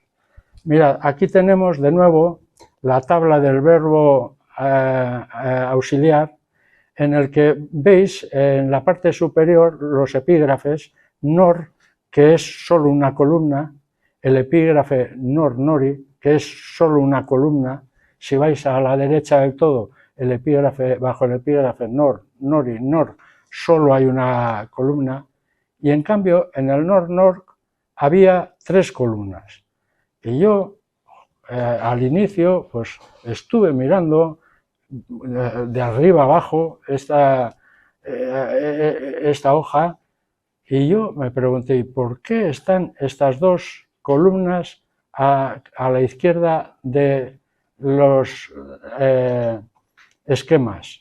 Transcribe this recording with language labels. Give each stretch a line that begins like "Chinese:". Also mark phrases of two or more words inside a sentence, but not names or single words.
Spanish: Mirad, aquí tenemos de nuevo la tabla del verbo auxiliar, en el que veis en la parte superior los epígrafes nor, que es solo una columna, el epígrafe
Basque: nor nori,
Spanish: que es solo una columna. Si vais a la derecha del todo, el epígrafe, bajo el epígrafe
Basque: nor, nori, nor,
Spanish: solo hay una columna, y en cambio en el
Basque: nor, nor
Spanish: había 3 columnas. Y yo al inicio pues estuve mirando de arriba abajo esta hoja, y yo me pregunté, ¿por qué están estas 2 columnas a la izquierda de los esquemas?